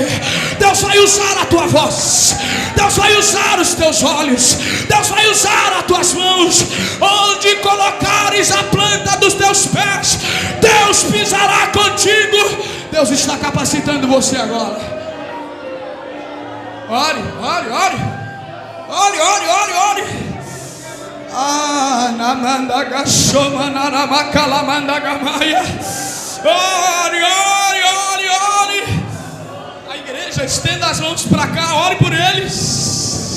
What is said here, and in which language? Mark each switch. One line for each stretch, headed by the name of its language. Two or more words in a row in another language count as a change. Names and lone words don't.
Portuguese: Deus vai usar a tua voz. Deus vai usar os teus olhos. Deus vai usar as tuas mãos. Onde colocares a planta dos teus pés, Deus pisará contigo. Deus está capacitando você agora. Ore, ore, ore. Ore, ore, ore, ore. Namanda gashoma naramakalamanda gamaya. Ore, ore, ore, ore. A igreja, estenda as mãos para cá. Ore por eles.